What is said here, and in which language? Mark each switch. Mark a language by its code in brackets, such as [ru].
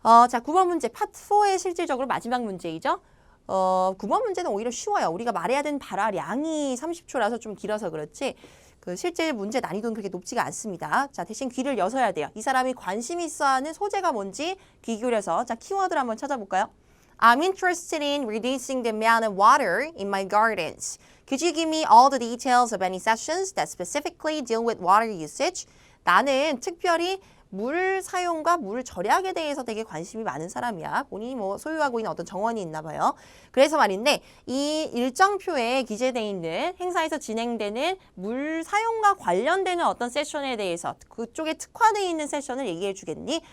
[ko] 자, 9번 문제 파트 4의 실질적으로 마지막 문제이죠. 9번 문제는 오히려 쉬워요. 우리가 말해야 되는 발화량이 30초라서 좀 길어서 그렇지 그 실제 문제 난이도는 그렇게 높지가 않습니다. 자, 대신 귀를 여셔야 돼요. 이 사람이 관심 있어 하는 소재가 뭔지 귀 기울여서 자, 키워드를 한번 찾아볼까요? [en] I'm interested in reducing the amount of water in my gardens. Could you give me all the details of any sessions that specifically deal with water usage? [ko] 나는 특별히 물 사용과 물 절약에 대해서 되게 관심이 많은 사람이야. 본인이 뭐 소유하고 있는 어떤 정원이 있나 봐요. 그래서 말인데 이 일정표에 기재되어 있는 행사에서 진행되는 물 사용과 관련되는 어떤 세션에 대해서 그쪽에 특화되어 있는 세션을 얘기해 주겠니?